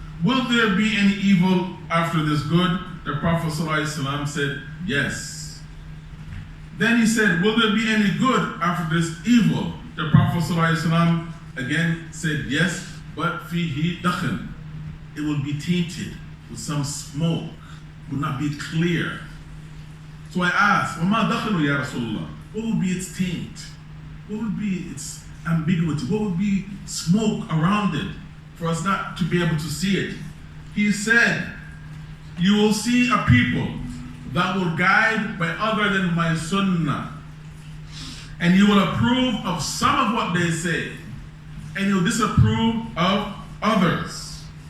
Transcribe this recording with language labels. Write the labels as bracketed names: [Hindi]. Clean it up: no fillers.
[English] Will there be any evil after this good? The Prophet ﷺ said, yes. Then he said, will there be any good after this evil? The Prophet ﷺ again said, yes, but [Arabic] fihi dakhan. [English] It will be tainted with some smoke, will not be clear. So I asked, [Arabic] وَمَا دَخَلُ يَا رَسُولَ اللَّهِ? [English] What would be its taint? What would be its ambiguity? What would be smoke around it for us not to be able to see it? He said, you will see a people that will guide by other than my sunnah, and you will approve of some of what they say, and you will disapprove of others.